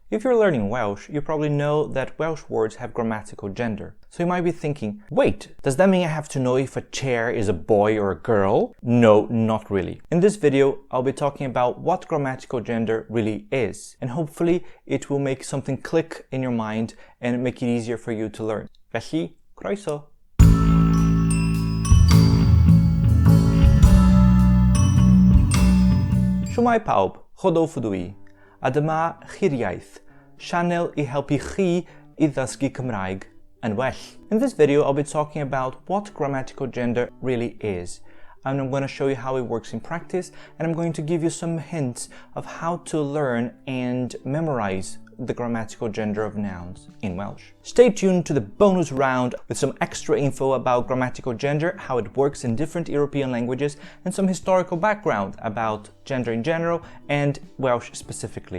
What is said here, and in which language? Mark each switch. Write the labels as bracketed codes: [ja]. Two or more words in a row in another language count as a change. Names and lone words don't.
[en] If you're learning Welsh, you probably know that Welsh words have grammatical gender. So you might be thinking, wait, does that mean I have to know if a chair is a boy or a girl? No, not really. In this video, I'll be talking about what grammatical gender really is, and hopefully it will make something click in your mind and make it easier for you to learn. [cy] Felly, croeso! Shwmae pawb, chodolfo dwi. A dyma hir-iaith, sianel I helpu chi I ddysgu Cymraeg yn well. [en] In this video, I'll be talking about what grammatical gender really is. And I'm going to show you how it works in practice, and I'm going to give you some hints of how to learn and memorize the grammatical gender of nouns in Welsh. Stay tuned to the bonus round with some extra info about grammatical gender, how it works in different European languages, and some historical background about gender in general and Welsh specifically.